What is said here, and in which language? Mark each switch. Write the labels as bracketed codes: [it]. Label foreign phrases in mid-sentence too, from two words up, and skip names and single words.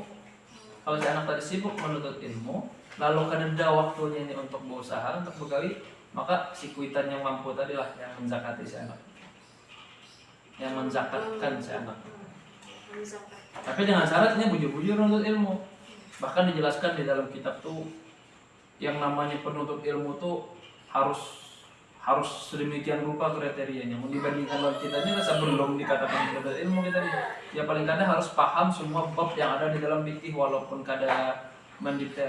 [id] Kalau si anak tadi sibuk menuntut ilmu, lalu kada waktunya ini untuk berusaha, untuk begawi, maka si kuitan yang mampu tadilah yang menzakati si anak, yang menzakatkan si anak. Tapi dengan syaratnya bujur-bujur menuntut ilmu. Bahkan dijelaskan di dalam kitab tuh yang namanya penuntut ilmu tuh harus sedemikian rupa kriterianya. Mau dibandingkan dengan kita ini rasa belum dikatakan penuntut ilmu kita nih. Ya paling kada harus paham semua bab yang ada di dalam fikih walaupun kada mendetail.